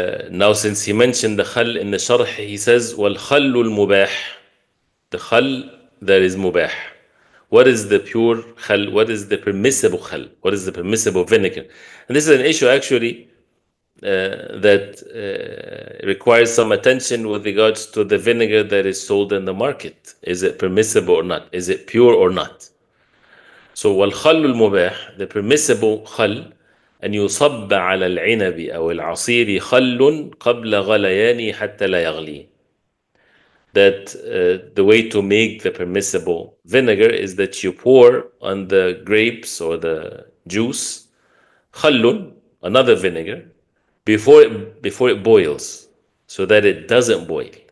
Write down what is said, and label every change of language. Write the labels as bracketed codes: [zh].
[en] Now since he mentioned the khal in the sharh, he says [ar] وَالْخَلُّ الْمُبَاح, [en] the khal that is mubah. what is the pure khal, what is the permissible khal, what is the permissible vinegar. And this is an issue actually that requires some attention with regards to the vinegar that is sold in the market. Is it permissible or not? Is it pure or not? [ar] So والخل المباح, [en] the permissible [ar] خل, أن يصب على العنب أو العصير خل قبل غليانه حتى لا يغلي. [en] That the way to make the permissible vinegar is that you pour on the grapes or the juice خل, another vinegar, before it boils, so that it doesn't boil.